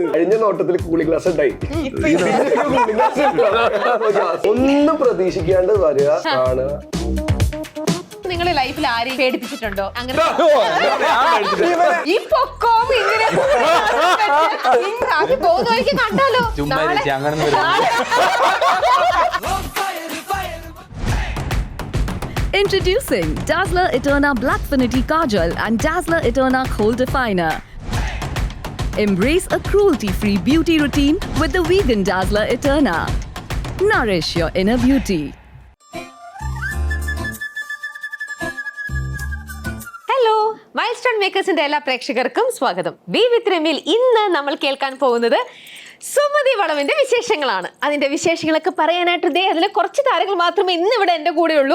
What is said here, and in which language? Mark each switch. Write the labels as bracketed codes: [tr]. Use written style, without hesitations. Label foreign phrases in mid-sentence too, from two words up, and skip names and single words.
[ml] കഴിഞ്ഞ നോട്ടത്തിൽ [en] cooling glass [ml] ഉണ്ടായി. ഒന്നും പ്രതീക്ഷിക്കാണ്ട് വരിക കാണുക. നിങ്ങളെ ലൈഫിൽ ആരെയും പേടിപ്പിച്ചിട്ടുണ്ടോ? അങ്ങനെ ഈ പൊക്കോം ഇങ്ങനെ അത് തോന്നുമായിരിക്കും. കണ്ടാലോ [en] Introducing Dazzler Eterna Blackfinity Kajal and Dazzler Eterna Kohl Definer. Embrace a cruelty-free beauty routine with the vegan Dazzler Eterna. Nourish your inner beauty. [ml] ഹലോ, മൈൽസ്റ്റോൺ മേക്കേഴ്സിന്റെ എല്ലാ പ്രേക്ഷകർക്കും സ്വാഗതം. ബി വിത്ത് രമ്യയിൽ ഇന്ന് നമ്മൾ കേൾക്കാൻ പോകുന്നത് സുമതി വളവിന്റെ വിശേഷങ്ങളാണ്. അതിന്റെ വിശേഷങ്ങളൊക്കെ പറയാനായിട്ട് അതിലെ കുറച്ച് താരങ്ങൾ മാത്രമേ ഇന്ന് ഇവിടെ എന്റെ കൂടെ ഉള്ളൂ.